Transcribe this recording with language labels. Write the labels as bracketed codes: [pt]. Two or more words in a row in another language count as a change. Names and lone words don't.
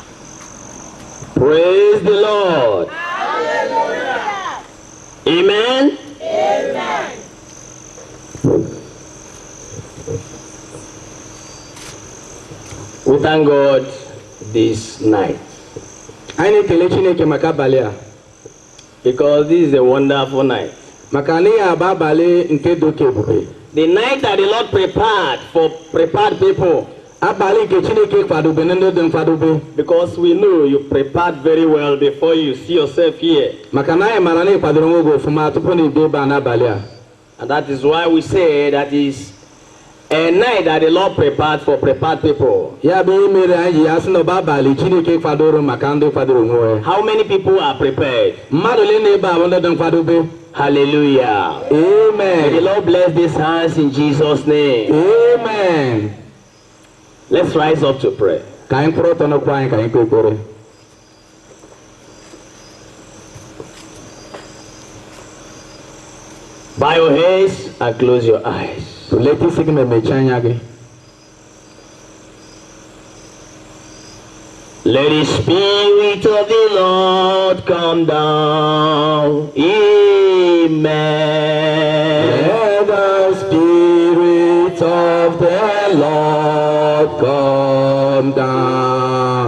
[en] Praise the Lord. Hallelujah. Amen. Amen. We thank God this night [ig] Anyị na-ekele Chineke maka abalị a [en] because this is a wonderful night. [ig] maka na ihe a bụ abalị nke dị oke ebube. [en] The night that the Lord prepared for prepared people, [ig] Abalị nke Chineke kwadobe na ndị dị nkwadobe, [en] because we know you prepared very well before you see yourself here. [ig] maka na anyị mara na ị kwadoro onwe gị ọfụma tupu na ịbịa ebe a n'abalị a. [en] And that is why we say that is a night that the Lord prepared for prepared people. [ig] Ya bụ ihe mere anyị ji ya sị na ọ bụ abalị Chineke kwadoro maka ndị kwadoro onwe ha. [en] How many people are prepared? [ig] Mmadụ ole na-ebe a bụ ndị dị nkwadobe? [en] Hallelujah. May the Amen. Lord bless these hands in Jesus' name. Amen. Let's rise up to pray. [ig] Ka anyị kwụrụ ọtọ n'okwu anyị ka anyị kpee ekpere. [en] Bow your heads and close your eyes. [ig] Tụlete isi gị ma mechie anya gị. [en] Let the Spirit of the Lord come down. Amen. Let the Spirit of the Lord come down.